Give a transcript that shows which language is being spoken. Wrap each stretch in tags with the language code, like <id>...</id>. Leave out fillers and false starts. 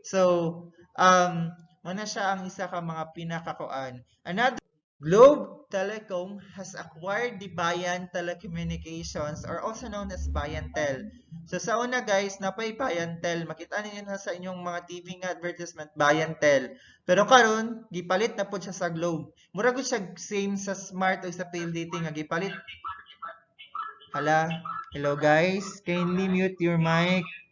<ceb>So, muna siya ang isa ka mga pinakakuan.</ceb> <en>Another, Globe Telecom has acquired the Bayan Telecommunications or also known as Bayantel.</en> <ceb>So sa una guys, napay Bayantel. Makita ninyo na sa inyong mga TV nga advertisement, Bayantel. Pero karon gipalit na po siya sa Globe. Mura gud siya same sa Smart o sa PLDT nga gipalit. Hala,</ceb> <en>hello guys, kindly mute your mic.</en>